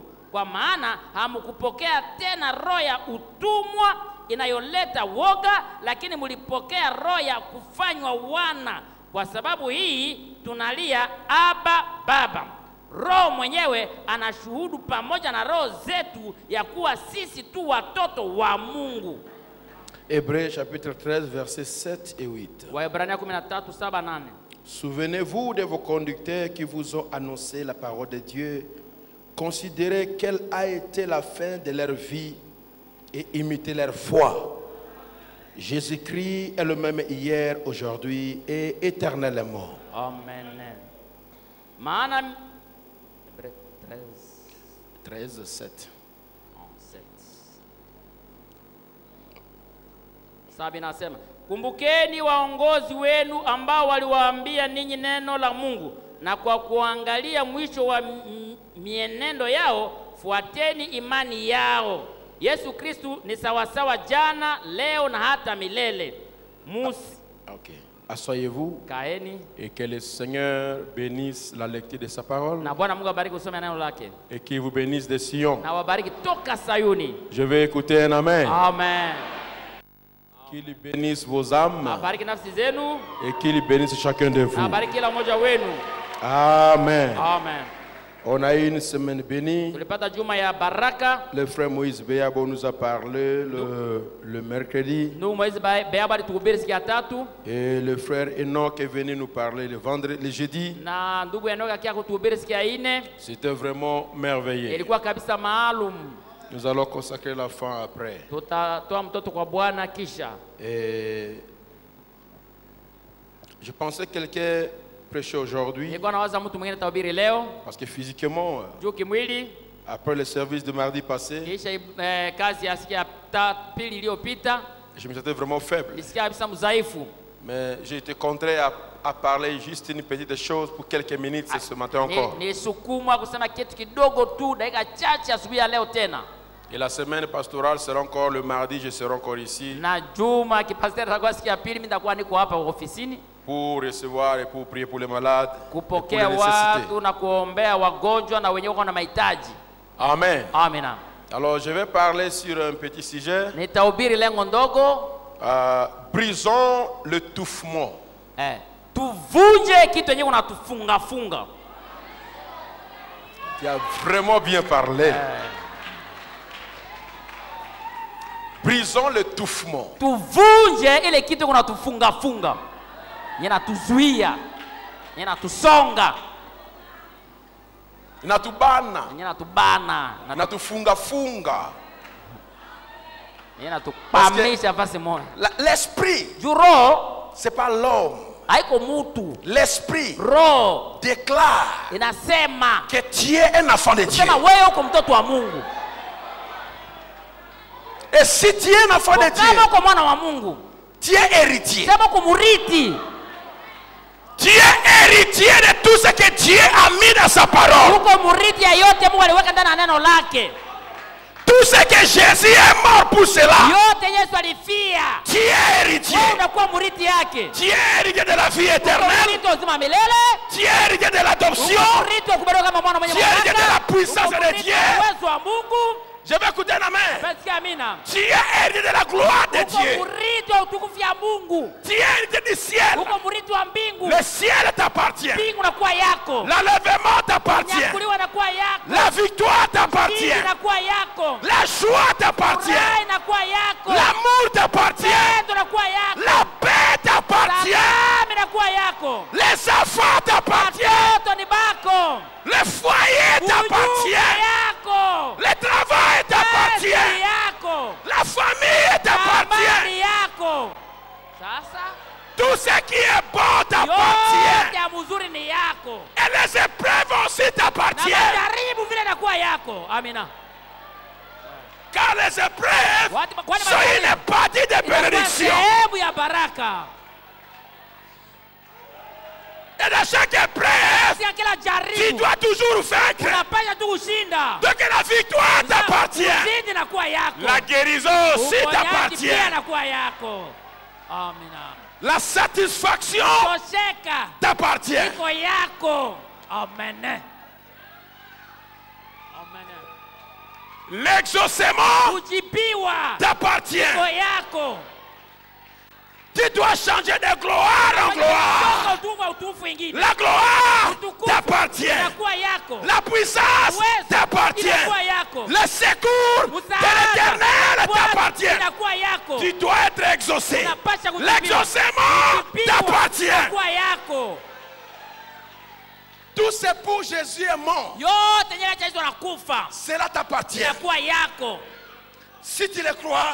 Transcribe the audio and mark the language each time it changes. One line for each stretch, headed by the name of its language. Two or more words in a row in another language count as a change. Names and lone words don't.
Swahili: Kwa maana hamkupokea tena roho ya utumwa inayoleta woga, lakini mlipokea roho ya kufanywa wana. Kwa sababu hii tunalia Abba Baba. Roho mwenyewe anashuhudu pamoja na roho zetu ya kuwa sisi tu watoto wa Mungu.
French: Hébreux chapitre 13 versets 7 et 8.
Swahili: Waebrania 13:7-8.
French: Souvenez-vous de vos conducteurs qui vous ont annoncé la parole de Dieu. Considérez quelle a été la fin de leur vie et imitez leur foi. Jésus-Christ est le même hier, aujourd'hui et éternellement.
Swahili: Amen. Maana 13, 7. Sabi nasema, kumbukeni waongozi wenu ambao waliwaambia ninyi neno la Mungu, na kwa kuangalia mwisho wa mienendo yao fuateni imani yao. Yesu Kristo ni sawasawa jana, leo na hata milele.
French: Ok. Asseyez-vous
Swahili: Kaeni.
French: et que le Seigneur bénisse la lecture de sa parole
Swahili: Na Bwana Mungu abariki kusoma neno lake.
French: et qu'il vous bénisse de Sion.
Swahili: Na wabariki toka Sayuni.
French: Je vais écouter un amen. Amen. Qu'il bénisse vos âmes
Swahili: Abariki nafsi zenu.
French: et qu'il bénisse chacun de vous.
Swahili: Abariki kila mmoja wenu. Amen. Amen.
French: On a eu une semaine bénie.
Swahili: Tulipata juma ya baraka.
French: Le frère Moïse Béabo nous a parlé le mercredi.
Swahili: Ndugu Moïse Béabo alituhubiri siku ya tatu.
French: Et le frère Enoch est venu nous parler le jeudi.
Swahili: Na ndugu Enoch akia kutuhubiri siku ya ine.
French: C'était vraiment merveilleux.
Swahili: Ilikuwa kabisa maalum.
French: Nous allons consacrer la fin après.
Swahili: Tutatoa mtoto kwa Bwana kisha.
French: Et je pensais que quelqu'un prêchait aujourd'hui.
Swahili: Nilikuwa nawaza mtu mwingine atahubiri leo.
French: Parce que physiquement,
Swahili: Juu kimwili,
French: après le service de mardi passé,
Swahili: kisha kazi ya siku ya pili iliyopita,
French: je me sentais vraiment faible.
Swahili: nisikia kabisa mzaifu.
French: Mais j'ai été contraint à parler juste une petite chose pour quelques minutes ce matin encore.
Swahili: Nisukumwa kusema kitu kidogo tu dakika chache asubuhi ya leo tena.
French: Et la semaine pastorale sera encore le mardi, je serai encore ici
Swahili: Na juma kipasiteri atakuwa siku ya pili, mimi nitakuwa niko hapa ofisini
French: pour recevoir et pour prier pour les malades, et pour les
Swahili: kupokea
French: nécessités.
Swahili: watu na kuombea wagonjwa na wenye wako na mahitaji. Amen. Amina.
French: Alors je vais parler sur un petit sujet.
Swahili: Nitahubiri lengo ndogo.
French: Brisons le touffement.
Swahili: Tuvunje kitu yenye unatufunga funga.
French: Tu as vraiment bien parlé. Brisons le touffement.
Swahili: Tuvunje ile kitu unatufunga funga. Yanatuzuia. Yanatusonga. Inatubana. Yanatubana. Inatufunga funga. Yanatupamisha fasi moja.
French: L'esprit, Juro, c'est pas l'homme.
Swahili: haiko mutu.
French: L'esprit
Swahili: Roho
French: déclare
Swahili: inasema
French: que tu es un enfant de Dieu.
Swahili: sema wewe uko mtoto wa Mungu.
French: Et si tu es un enfant de
Swahili: Kama
French: Dieu,
Swahili: uko mwana wa Mungu,
French: tu es héritier.
Swahili: sema uko murithi.
French: Tu es héritier de tout ce que Dieu a mis dans sa parole.
Swahili: Uko murithi ya yote Mungu aliweka ndani ya neno lake.
French: Tout ce que Jésus est mort pour cela.
Swahili: Yote Yesu alifia.
French: Tu es héritier.
Swahili: Wewe unakuwa murithi yake.
French: Tu es héritier de la vie éternelle.
Swahili: Murithi wa uzima milele.
French: Tu es héritier de l'adoption.
Swahili: Murithi wa kubarikiwa kama mwana mwenye
French: Tu es héritier de la puissance de
Swahili: Murithi
French: Dieu.
Swahili: wa uwezo wa Mungu.
French: Je vais écouter un amen.
Swahili: Basi amina.
French: Tu es héritier de la gloire de
Swahili: Uko
French: Dieu.
Swahili: murithi wa utukufu ya Mungu.
French: Tu es héritier du ciel.
Swahili: Uko murithi wa mbingu.
French: Le ciel t'appartient.
Swahili: Mbingu nakuwa yako.
French: L'enlèvement t'appartient.
Swahili: Kunyakuliwa nakuwa yako.
French: La victoire t'appartient.
Swahili: Ushindi nakuwa yako.
French: La joie t'appartient.
Swahili: Furaha inakuwa yako.
French: L'amour t'appartient.
Swahili: Pendo nakuwa yako.
French: La paix t'appartient.
Swahili: Salama inakuwa yako.
French: Les enfants t'appartiennent.
Swahili: Watoto ni bako.
French: Le foyer t'appartient.
Swahili: Yako.
French: Le travail t'appartient.
Swahili: Kazi yako.
French: La famille t'appartient.
Swahili: Amani yako. Sasa
French: Tout ce qui est bon
Swahili: yote
French: t'appartient.
Swahili: ya mzuri ni yako.
French: Et les épreuves aussi
Swahili: Na
French: t'appartiennent.
Swahili: majaribu vile nakuwa yako. Amina.
French: Car les épreuves
Swahili: Kwani
French: sont une partie de
Swahili: inakuwa
French: bénédiction.
Swahili: sehemu ya baraka.
French: Et dans chaque épreuve,
Swahili: Katika kila
French: tu
Swahili: jaribu
French: dois toujours vaincre.
Swahili: unapaswa tu kushinda.
French: Donc la victoire t'appartient.
Swahili: Ushindi nakuwa yako.
French: La guérison aussi
Swahili: Uponyaji pia
French: t'appartient.
Swahili: nakuwa yako. Amina.
French: La satisfaction
Swahili: Tosheka
French: t'appartient.
Swahili: iko yako. Amen. Amen.
French: L'exaucement
Swahili: Kujibiwa
French: t'appartient.
Swahili: iko yako.
French: Tu dois changer de gloire en gloire.
Swahili: Kutoka utukufu ingine.
French: La gloire
Swahili: Utukufu
French: t'appartient.
Swahili: inakuwa yako.
French: La puissance
Swahili: Uwezo
French: t'appartient.
Swahili: inakuwa yako.
French: Le secours de
Swahili: Msaada
French: l'éternel
Swahili: Bwana
French: t'appartient.
Swahili: inakuwa yako.
French: Tu dois être exaucé.
Swahili: Unapaswa kujibiwa.
French: L'exaucement
Swahili: Kujibiwa
French: t'appartient.
Swahili: inakuwa yako.
French: Tout ce pour Jésus est mort.
Swahili: Yote yenye Yesu anakufa
French: Cela t'appartient.
Swahili: inakuwa yako.
French: Si tu le crois,